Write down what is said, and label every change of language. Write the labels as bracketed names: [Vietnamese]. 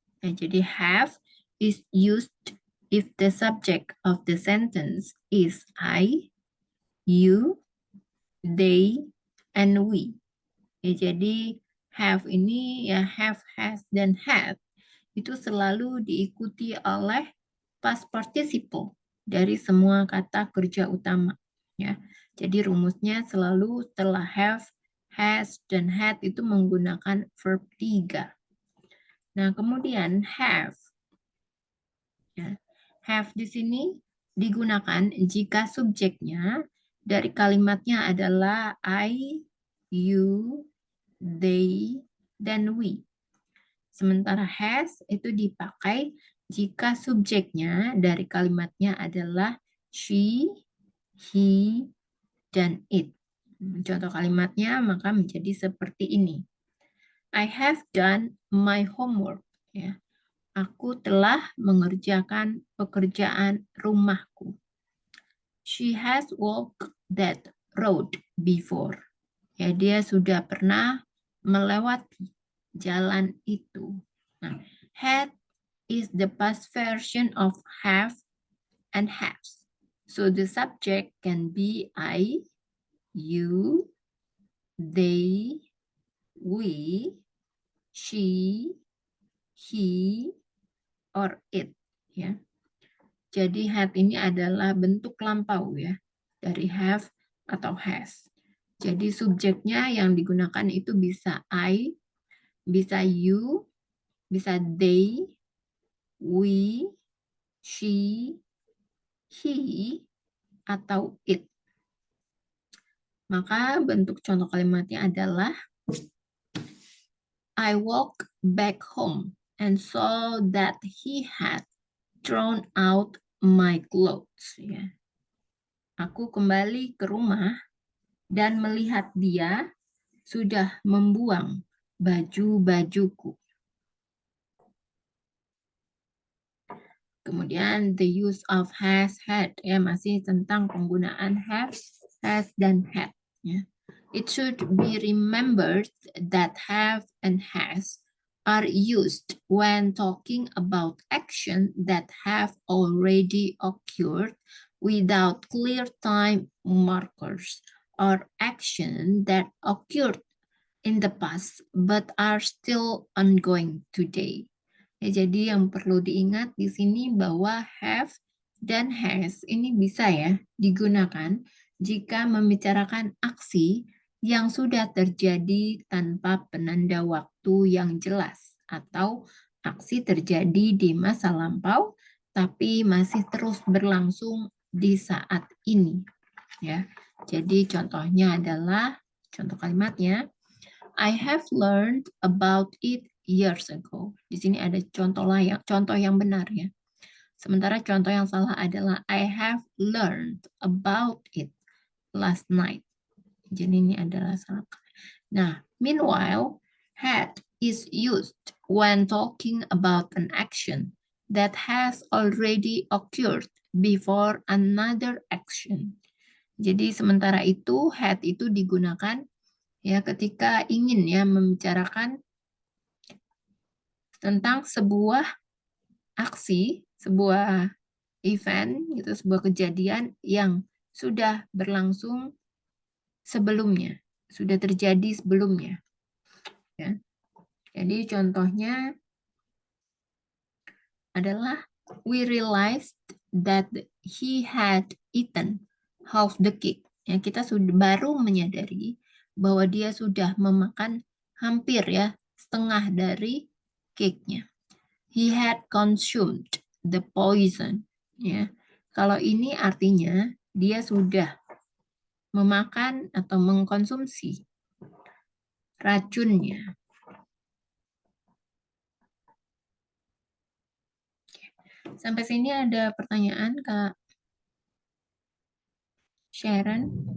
[Indonesian] Ya, jadi [English] have is used if the subject of the sentence is I, you, they, and we. Ya, jadi [Indonesian] Have ini ya have, has, dan had itu selalu diikuti oleh past participle dari semua kata kerja utama. Ya, jadi rumusnya selalu setelah have, has, dan had itu menggunakan verb 3. Nah, kemudian have. Ya, have di sini digunakan jika subjeknya dari kalimatnya adalah I, you, they, dan we. Sementara has itu dipakai jika subjeknya dari kalimatnya adalah she, he, dan it. Contoh kalimatnya maka menjadi seperti ini. [English] I have done my homework. [Indonesian] Ya. Aku telah mengerjakan pekerjaan rumahku. [English] She has walked that road before. [Indonesian] Ya, dia sudah pernah melewati jalan itu. [English] Nah, had is the past version of have and has. So the subject can be I, you, they, we, she, he, or it. [Indonesian] Ya. Jadi had ini adalah bentuk lampau ya dari have atau has. Jadi subjeknya yang digunakan itu bisa I, bisa you, bisa they, we, she, he, atau it. Maka bentuk contoh kalimatnya adalah [English] I walked back home and saw that he had thrown out my clothes. Ya. [Indonesian] Aku kembali ke rumah dan melihat dia sudah membuang baju-bajuku. Kemudian [English] the use of has, had, [Indonesian] ya masih tentang penggunaan have, has, dan had. Ya. [English] It should be remembered that have and has are used when talking about action that have already occurred without clear time markers or action that occurred in the past but are still ongoing today. [Indonesian] Ya, jadi yang perlu diingat di sini bahwa have dan has ini bisa ya digunakan jika membicarakan aksi yang sudah terjadi tanpa penanda waktu yang jelas atau aksi terjadi di masa lampau tapi masih terus berlangsung di saat ini ya. Jadi contohnya adalah contoh kalimatnya [English] I have learned about it years ago. [Indonesian] Di sini ada contoh yang benar ya. Sementara contoh yang salah adalah [English] I have learned about it last night. [Indonesian] Jadi ini adalah salah. [English] Nah, meanwhile, had is used when talking about an action that has already occurred before another action. [Indonesian] Jadi sementara itu had itu digunakan ya ketika ingin ya membicarakan tentang sebuah aksi, sebuah event gitu, sebuah kejadian yang sudah berlangsung sebelumnya, sudah terjadi sebelumnya. Ya. Jadi contohnya adalah [English] we realized that he had eaten half the cake. [Indonesian] Ya, kita sudah baru menyadari bahwa dia sudah memakan hampir ya setengah dari cake-nya. [English] He had consumed the poison. [Indonesian] Ya, kalau ini artinya dia sudah memakan atau mengkonsumsi racunnya. Sampai sini ada pertanyaan, Kak Sharon?